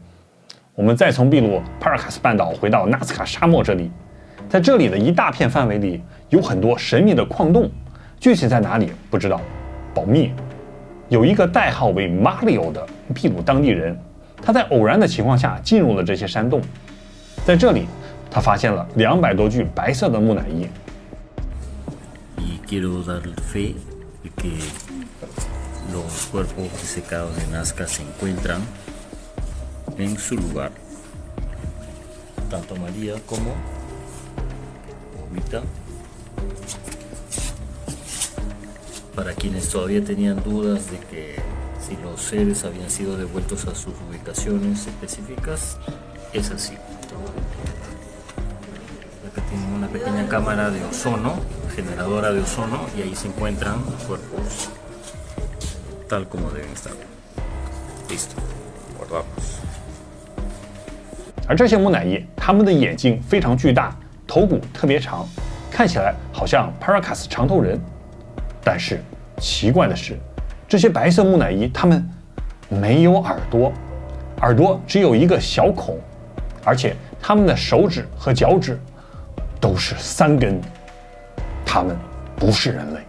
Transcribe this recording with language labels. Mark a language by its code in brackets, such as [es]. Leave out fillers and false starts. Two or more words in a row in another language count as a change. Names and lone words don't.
[zh] 我们再从秘鲁帕尔卡斯半岛回到纳斯卡沙漠这里，在这里的一大片范围里有很多神秘的矿洞，具体在哪里不知道，保密。有一个代号为马里奥的秘鲁当地人，他在偶然的情况下进入了这些山洞，在这里他发现了200多具白色的木乃伊。 [es] Los cuerpos disecados de Nazca se encuentran en su lugar. Tanto María como Jovita. Para quienes todavía tenían dudas de que si los seres habían sido devueltos a sus ubicaciones específicas, es así. Acá tienen una pequeña cámara de ozono, generadora de ozono, y ahí se encuentran cuerpos tal como deben estar. Listo, guardamos. [zh] 而这些木乃伊，它们的眼睛非常巨大，头骨特别长，看起来好像帕拉卡斯长头人。但是奇怪的是，这些白色木乃伊它们没有耳朵，耳朵只有一个小孔，而且它们的手指和脚趾都是3根，它们不是人类。